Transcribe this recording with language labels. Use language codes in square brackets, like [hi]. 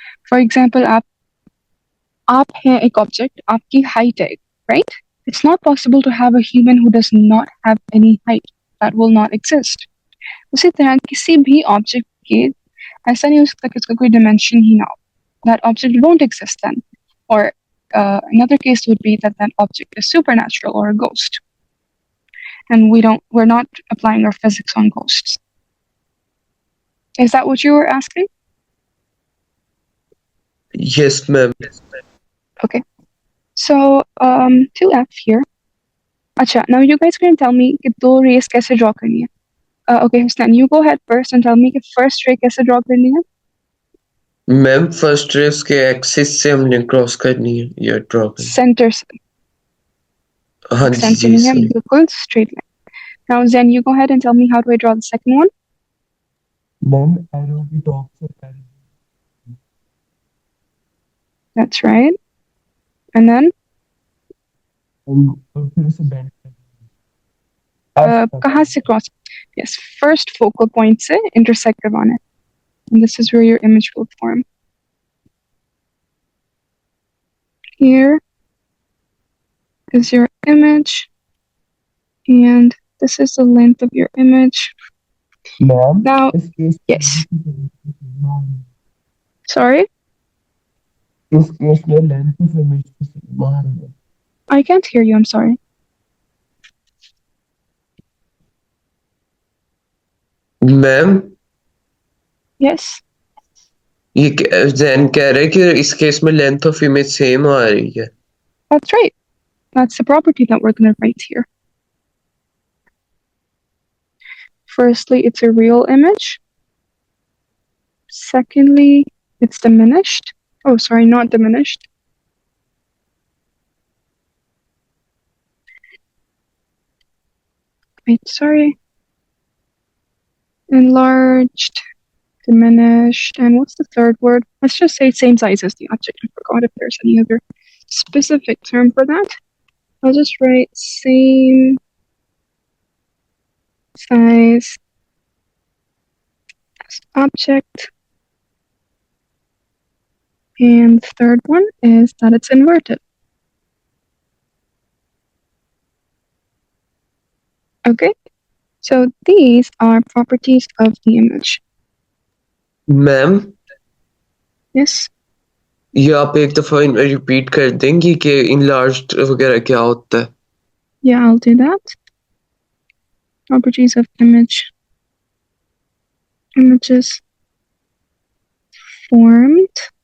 [hi] For example आप हैं एक ऑब्जेक्ट, आपकी हाइट है, right? [en] It's not possible to have a human who does not have any height, that will not exist. [hi] उसी तरह किसी भी ऑब्जेक्ट के ऐसा नहीं हो सकता कि उसका कोई डिमेंशन ही ना हो, [en] that object won't exist then. Or another case would be that that object is supernatural or a ghost, and we're not applying our physics on ghosts. Is that what you were asking? Yes ma'am. Okay. So 2F here. Acha, now you guys can tell me [hi] कि दो rays कैसे draw करनी है. [en] Okay, Husnan, you go ahead first and tell me [hi] कि first ray कैसे draw करनी है. Ma'am first ray उसके एक्सिस से हमने क्रॉस करनी है या ड्रॉ करनी Center से. है। हाँ जी [en] Center [hi] जी नहीं है, [en] Sorry. बिल्कुल straight line. Now Zen, you go ahead and tell me how do I draw the second one. [hi] Ma'am arrow की टॉप से पहले [en] That's right. And then [hi] और फिर उसे बेंड कर कहाँ से cross? [en] Yes, first focal point [hi] से intersect करवाना है. [en] And this is where your image will form. Here is your image, and this is the length of your image. Ma'am Now, [hi] इस केस [en] yes. Sorry, [hi] इस case में length of image बाहर है। [en] I can't hear you. I'm sorry. Ma'am Yes, [hi] ये जैन कह रहे हैं कि इस केस में लेंथ ऑफ इमेज सेम आ रही है। [en] that's right. That's the property that we're going to write here. Firstly, it's a real image. Secondly, it's diminished. Oh, sorry, not diminished. Wait, sorry. Enlarged, diminished, and what's the third word? Let's just say same size as the object. I forgot if there's any other specific term for that. I'll just write same size as object. And the third one is that it's inverted. Okay, so these are properties of the image. Ma'am Yes, [hi] ये आप एक दफा repeat कर देंगी कि enlarged वगैरह क्या होता है? [en] yeah, I'll do that. Properties of images formed